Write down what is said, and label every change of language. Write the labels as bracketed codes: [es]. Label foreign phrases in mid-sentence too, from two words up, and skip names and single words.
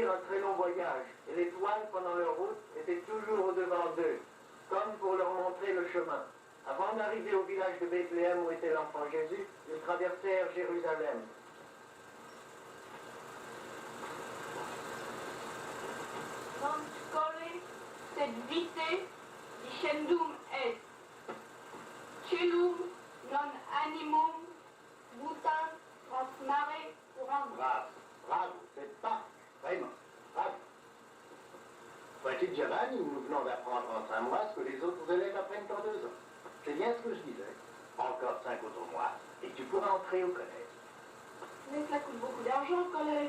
[fr] très long voyage, et l'étoile, pendant leur route, était toujours au-devant d'eux, comme pour leur montrer le chemin. Avant d'arriver au village de Bethléem où était l'enfant Jésus, ils traversèrent Jérusalem. [la] Non scole sed vitae dicendum est. Celum non animum mutant transmare curandum. [fr] Bravo, bravo, c'est pas vraiment, bravo. Vois-tu, Giovanni, nous venons d'apprendre en 5 mois ce que les autres élèves apprennent en 2 ans. C'est bien ce que je disais. Encore 5 autres mois, et tu pourras entrer au collège. Mais ça coûte beaucoup d'argent le collège.